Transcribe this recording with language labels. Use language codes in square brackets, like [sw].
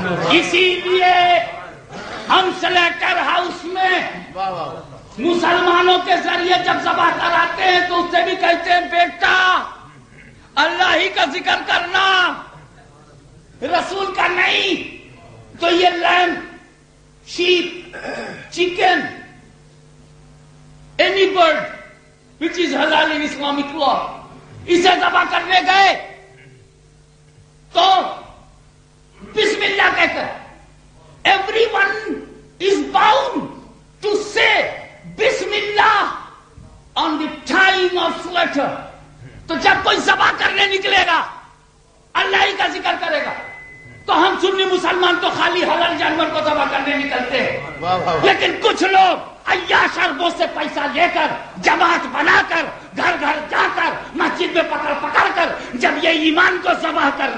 [ur] اسی لیے ہم سلیکٹر ہاؤس میں مسلمانوں کے ذریعے جب ذبح کراتے ہیں تو اس سے بھی کہتے ہیں بیٹا اللہ ہی کا ذکر کرنا, رسول کا نہیں. تو یہ لیم, [en] sheep, chicken, any bird which is halal in Islamic law, [ur] اسے ذبح کرنے گئے تو بسم اللہ کہہ کر [en] everyone is bound to say بسم اللہ on the time of slaughter. [ur] تو جب کوئی ذبح کرنے نکلے گا اللہ ہی کا ذکر کرے گا، تو ہم سنی مسلمان تو خالی حلال جانور کو ذبح کرنے نکلتے ہیں، لیکن کچھ لوگ عیاش اربوں سے پیسہ لے کر جماعت بنا کر گھر گھر جا کر مسجد میں پکڑ پکڑ کر جب یہ ایمان کو ذبح